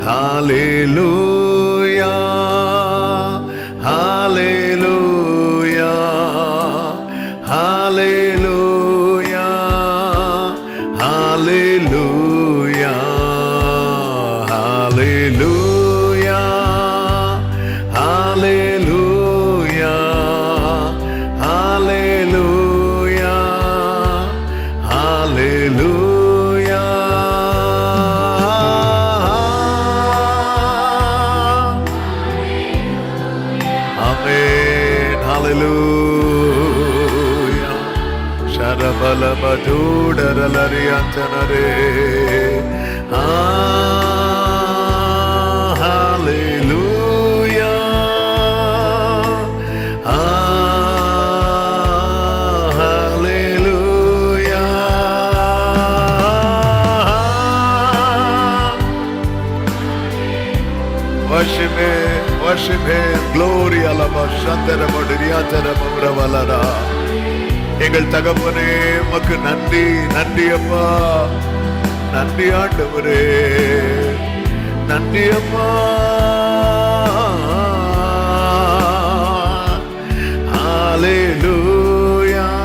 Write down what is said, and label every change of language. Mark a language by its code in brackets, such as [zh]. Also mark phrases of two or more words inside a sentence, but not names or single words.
[en] Hallelujah, hallelujah, hallelujah, hallelujah, hallelujah, hallelujah, hallelujah, hallelujah. Amen. Hallelujah. Sharabala baduda ralariyantanare. Hallelujah. Hallelujah. Worship Him, worship Him. Glory alaba shandara modriyatara mavravalada. [ta] எங்கள் தகப்பனே உமக்கு நன்றி, நன்றி அப்பா, நன்றி ஆண்டவரே, நன்றி அப்பா. [en] ஹalleluya.